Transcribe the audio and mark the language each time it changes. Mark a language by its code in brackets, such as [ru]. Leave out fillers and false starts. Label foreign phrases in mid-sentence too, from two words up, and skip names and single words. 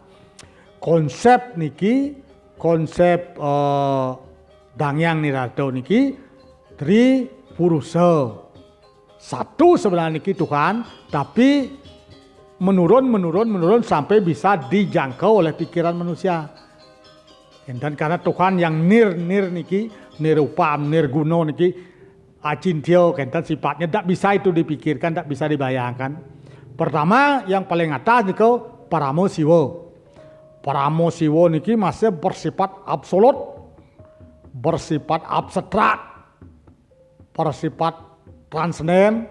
[id] Konsep niki, konsep Dangyang Nirarto niki Tripurusa. Satu sebenarnya niki Tuhan, tapi menurun sampai bisa dijangkau oleh pikiran manusia. Dan karena Tuhan yang nir niki, nirupam, nirguno niki, acintio, kentan sifatnya tidak bisa itu dipikirkan, tidak bisa dibayangkan. Pertama yang paling atas niku Paramo Siwo. Paramo Siwo niki masih bersifat absolut, bersifat abstrak, bersifat transenden.